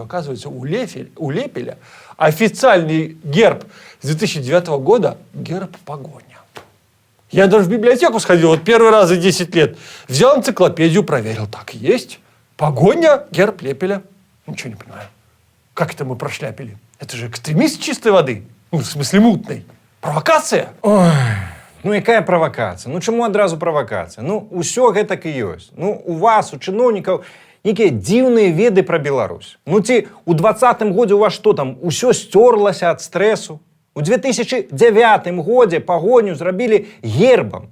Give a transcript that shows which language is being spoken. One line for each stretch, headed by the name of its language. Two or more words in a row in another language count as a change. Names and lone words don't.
Russian: Оказывается, у Лепеля официальный герб с 2009 года – герб погоня. Я даже в библиотеку сходил, вот первый раз за 10 лет. Взял энциклопедию, проверил. Так и есть. Погоня, герб Лепеля. Ничего не понимаю. Как это мы прошляпили? Это же экстремист чистой воды. Ну, в смысле мутной. Провокация? Ой,
Belarusian: ну якая правакацыя? Ну чаму адразу правакацыя? Ну, усё гэтак і ёсць. Ну, у вас, у чыноўнікаў, нейкія дзіўныя веды пра Беларусь. Ну ці ў 20-м годзе у вас што там, усё сцёрлася ад стрэсу? У 2009 годзе пагоню зрабілі гербам.